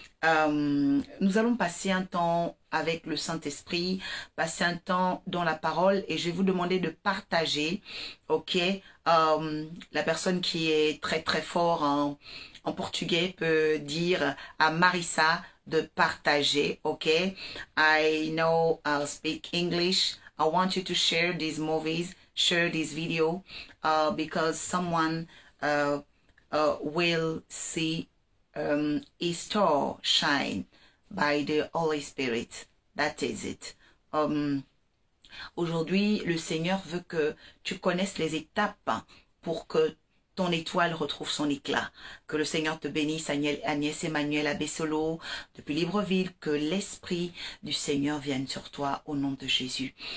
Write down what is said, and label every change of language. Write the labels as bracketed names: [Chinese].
[French] Nous allons passer un temps avec le Saint-Esprit, passer un temps dans la parole et je vais vous demander de partager, ok? La personne qui est très très fort en portugais peut dire à Marissa de partager, ok? [English] I know I'll speak English. I want you to share these movies, share this video, because someone will see his star shine by the Holy Spirit. That is it. [French] Aujourd'hui, le Seigneur veut que tu connaisses les étapes pour que ton étoile retrouve son éclat. Que le Seigneur te bénisse, Agnès Emmanuel Abessolo, depuis Libreville, que l'Esprit du Seigneur vienne sur toi au nom de Jésus.